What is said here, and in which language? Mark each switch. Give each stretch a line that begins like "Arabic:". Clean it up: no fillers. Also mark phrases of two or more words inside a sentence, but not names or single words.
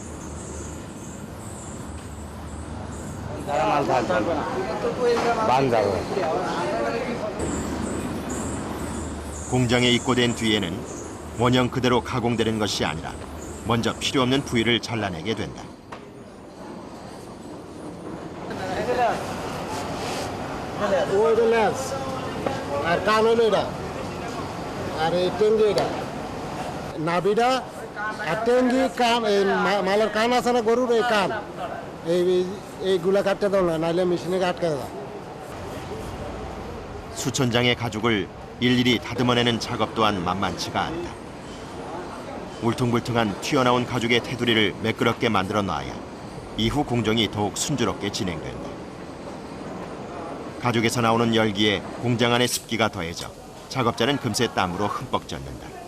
Korean: 공장에 입고된 뒤에는 원형 그대로 가공되는 것이 아니라 먼저 필요 없는 부위를 잘라내게 된다.
Bangla: নাবিডা আর টেঙ্গি কান এই মালের কান আছে না গরুর এই কান এইগুলা কাটতে দাও না নাইলে মেশিনে আটকে দাও.
Korean: 수천 장의 가죽을 일일이 다듬어내는 작업 또한 만만치가 않다. 울퉁불퉁한 튀어나온 가죽의 테두리를 매끄럽게 만들어 놔야 이후 공정이 더욱 순조롭게 진행된다. 가죽에서 나오는 열기에 공장 안의 습기가 더해져 작업자는 금세 땀으로 흠뻑 젖는다.